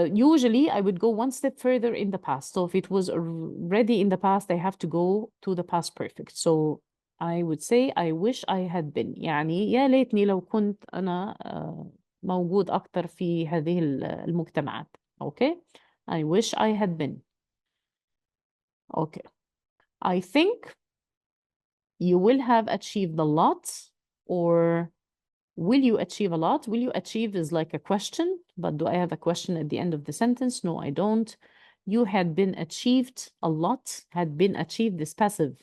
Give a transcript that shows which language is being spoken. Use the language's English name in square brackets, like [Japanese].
[English] Usually I would go one step further in the past. So if it was already in the past, I have to go to the past perfect. So I would say I wish I had been. [Arabic] يعني يا ليتني لو كنت أنا موجود أكتر في هذه المجتمعات. [English] Okay? I wish I had been. Okay. I think you will have achieved a lot, or will you achieve a lot? Will you achieve is like a question, but do I have a question at the end of the sentence? No, I don't. You had been achieved a lot. Had been achieved is passive.